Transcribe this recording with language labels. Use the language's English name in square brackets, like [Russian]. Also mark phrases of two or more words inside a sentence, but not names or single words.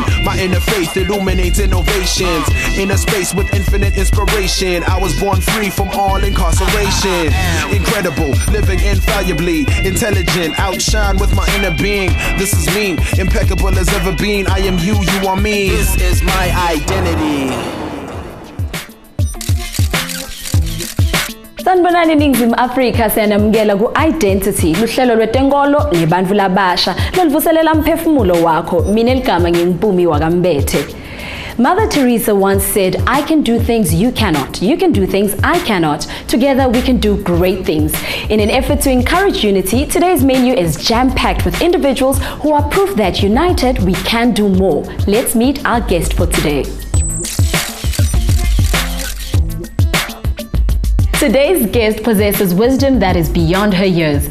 [English] My inner faith illuminates innovations. In a space with infinite inspiration, I was born free from all incarceration. Incredible, living infallibly, intelligent, outshine with my inner being. This is me, impeccable as ever been. I am you, you are me. This is my identity. [Swati] Sanibonani Ningizimu Afrika, siyanamukela ku i-Dentity, luhlelo lwetenkolo lebantfu labasha loluvuselela mphefumulo wakho. Mina eligama ngiMpumi Mbethe. [English] Mother Teresa once said, I can do things you cannot. You can do things I cannot. Together we can do great things. In an effort to encourage unity, today's menu is jam-packed with individuals who are proof that united we can do more. Let's meet our guest for today. Today's guest possesses wisdom that is beyond her years.